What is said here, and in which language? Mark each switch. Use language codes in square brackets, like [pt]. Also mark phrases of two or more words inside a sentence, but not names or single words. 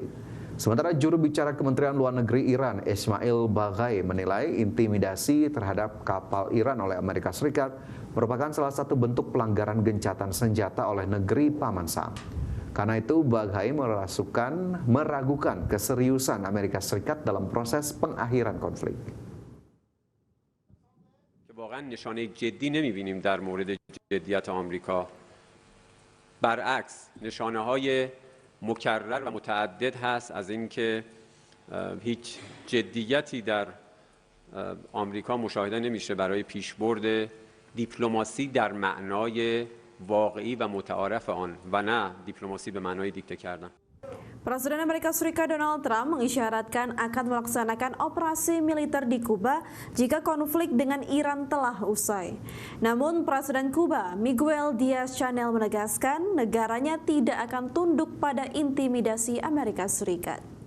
[id] Sementara juru bicara Kementerian Luar Negeri Iran, Ismail Baghai, menilai intimidasi terhadap kapal Iran oleh Amerika Serikat merupakan salah satu bentuk pelanggaran gencatan senjata oleh negeri Paman Sam. Karena itu, Baghai meragukan keseriusan Amerika Serikat dalam proses pengakhiran konflik. [fa] واقعا نشانه جدی نمی‌بینیم در مورد جدیت آمریکا. برعکس نشانه‌های مکرر و متعدد هست از اینکه هیچ جدیتی در آمریکا مشاهده نمیشه برای پیشبرد دیپلماسی در معنای واقعی و متعارف آن و نه دیپلماسی به معنای دیکته کردن. [id] Presiden Amerika Serikat Donald Trump mengisyaratkan akan melaksanakan operasi militer di Kuba jika konflik dengan Iran telah usai. Namun Presiden Kuba Miguel Diaz-Canel menegaskan negaranya tidak akan tunduk pada intimidasi Amerika Serikat.